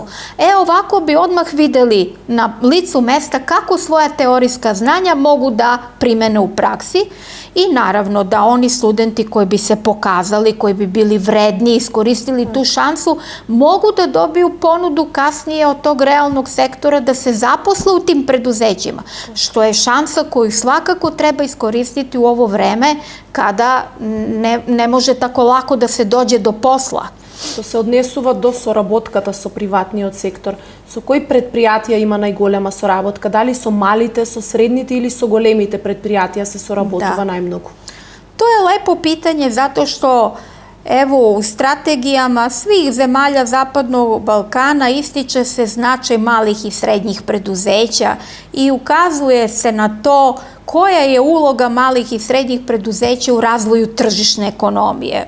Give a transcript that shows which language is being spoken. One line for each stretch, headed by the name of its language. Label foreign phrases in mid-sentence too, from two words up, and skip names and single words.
Serbian: Ovako bi odmah videli na licu mesta kako svoja teorijska znanja mogu da primene u praksi i naravno da oni studenti koji bi se pokazali, koji bi bili vredni, iskoristili tu šansu, mogu da dobiju ponudu kasnije od tog realnog sektora da se zaposle u tim preduzećima, što je šansa koju svakako treba iskoristiti u ovo vreme kada ne može tako lako da se dođe do posla.
Macedonian: Што се однесува до соработката со приватниот сектор, со кои предпријатија има најголема соработка? Дали со малите, со средните или со големите предпријатија се соработува најмногу?
Serbian: To je lepo pitanje zato što Evo, u strategijama svih zemalja Zapadnog Balkana ističe se značaj malih i srednjih preduzeća i ukazuje se na to koja je uloga malih i srednjih preduzeća u razvoju tržišne ekonomije.